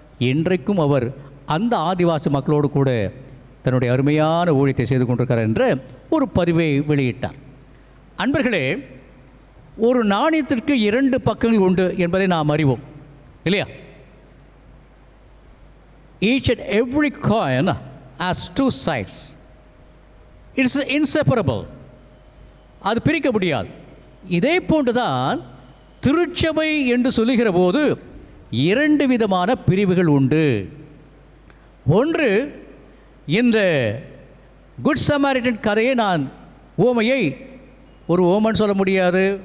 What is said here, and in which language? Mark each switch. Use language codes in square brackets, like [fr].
[ta] இன்றைக்கும் அவர் அந்த ஆதிவாசி மக்களோடு கூட தன்னுடைய அருமையான ஊழியத்தை செய்து கொண்டிருக்கிறார் என்ற ஒரு பதிவை வெளியிட்டார். அன்பர்களே, ஒரு நாணயத்திற்கு 2 பக்கங்கள் உண்டு என்பதை நாம் அறிவோம், இல்லையா? [en] Each and every coin has 2 sides. It's inseparable. [ta] அது பிரிக்க முடியாது. இதே போன்றுதான் திருச்சபை என்று சொல்லுகிற போது 2 விதமான பிரிவுகள் உண்டு. ஒன்று, இந்த குட் சமாரிட்டன் கதையை நான் ஓமையை ஒரு ஓமன் சொல்ல முடியாது.